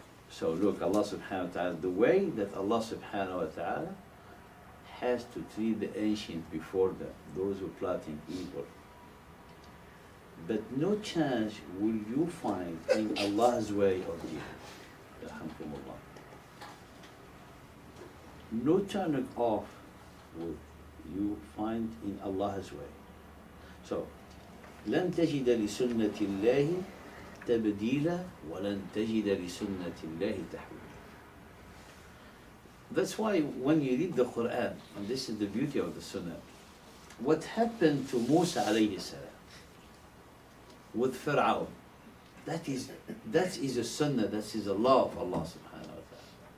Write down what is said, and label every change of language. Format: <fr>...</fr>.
<en>So look, Allah subhanahu wa ta'ala, the way that Allah subhanahu wa ta'ala has to treat the ancients before them, those who plotting evil. But no chance will you find in Allah's way of dealing. Alhamdulillah. No turning off will you find in Allah's way.</en> <ar>So, لن تجد لسنة الله تبديلا ولن تجد لسنة الله تحويلا.</ar> <en>That's why when you read the Quran, and this is the beauty of the Sunnah, what happened to Musa alayhi salam with Fir'aun, that is a Sunnah, that is a law of Allah subhanahu wa ta'ala.</en>